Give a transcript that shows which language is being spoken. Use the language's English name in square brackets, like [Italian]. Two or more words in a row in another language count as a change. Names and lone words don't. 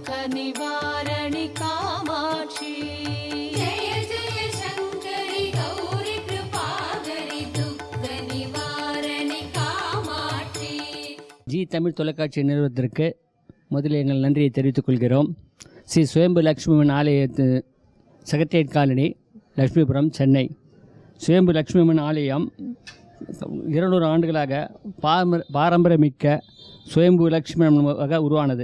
[Sanskrit] निवारणि कामाक्षी जय जय शङ्करि गौरि कृपाकरि दुःख निवारणि कामाक्षी. [Tamil] ஜி தமிழ் தொலைக்காட்சி நிறுவனத்திற்கு முதலில் எங்கள் நன்றியை தெரிவித்துக் கொள்கிறோம். ஸ்ரீ சுயம்பு லக்ஷ்மிமன் ஆலயத்து செக்ரட்டேரியட் காலனி, லக்ஷ்மிபுரம், சென்னை. சுயம்பு லக்ஷ்மிமன் ஆலயம் 200 ஆண்டுகளாக பாரம்பரியமிக்க சுயம்பு லக்ஷ்மியாக உருவானது.